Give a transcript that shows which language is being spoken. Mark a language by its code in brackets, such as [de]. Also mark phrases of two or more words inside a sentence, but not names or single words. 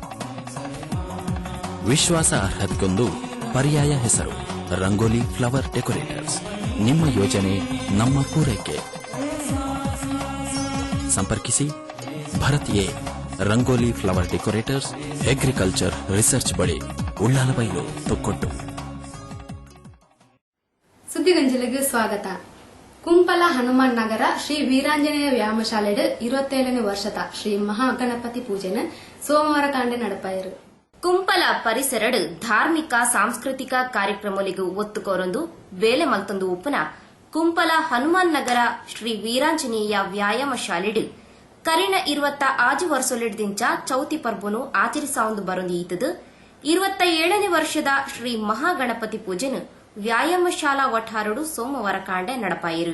[kn] ವಿಶ್ವಾಸಾರ್ಹತೆಗೊಂದು ಪರ್ಯಾಯ ಹೆಸರು ರಂಗೋಲಿ ಫ್ಲವರ್ ಡೆಕೋರೇಟರ್ಸ್. ನಿಮ್ಮ ಯೋಜನೆ ನಮ್ಮ ಪೂರೈಕೆ. ಸಂಪರ್ಕಿಸಿ ಭರತ್ ಎ, ರಂಗೋಲಿ ಫ್ಲವರ್ ಡೆಕೋರೇಟರ್ಸ್, ಅಗ್ರಿಕಲ್ಚರ್ ರಿಸರ್ಚ್ ಬಳಿ, ಉಳ್ಳಾಲಬೈಲು, ತೊಕ್ಕೊಟ್ಟು. ಸುದ್ದಿಗಂಜಲಿಗೆ ಸ್ವಾಗತ. [tcy] ಕುಂಪಲ ಹನುಮಾನ್ ನಗರ ಶ್ರೀ ವೀರಾಂಜನೇಯ ವ್ಯಾಯಾಮಶಾಲೆಡ್ 27ನೇ ವರ್ಷದ ಶ್ರೀ ಮಹಾಗಣಪತಿ ಪೂಜೆನ ಸೋಮವಾರ ಕಾಂಡೆ ನಡಪಾಯರು. ಕುಂಪಲ ಪರಿಸರಡ್ ಧಾರ್ಮಿಕ ಸಾಂಸ್ಕೃತಿಕ ಕಾರ್ಯಕ್ರಮಗಳಿಗೂ ಒತ್ತು ಕೋರೊಂದು ಬೇಲೆ ಮಲ್ತೊಂದು ಉಪ್ಪನ ಕುಂಪಲ ಹನುಮಾನ್ ನಗರ ಶ್ರೀ ವೀರಾಂಜನೇಯ ವ್ಯಾಯಾಮ ಶಾಲೆಡ್ ಕರಿನ 26 ವರ್ಷಲಿಡ್ದಿಂಚ ಚೌತಿ ಪರ್ಬನು ಆಚರಿಸಾಂದು ಬರೊಂದು ಈತದು 27ನೇ ವರ್ಷದ ಶ್ರೀ ಮಹಾಗಣಪತಿ ಪೂಜೆನು ವ್ಯಾಯಾಮ ಶಾಲಾ ವಠಾರಡು ಸೋಮವಾರ ಕಾಂಡೆ ನಡಪಾಯಿರು.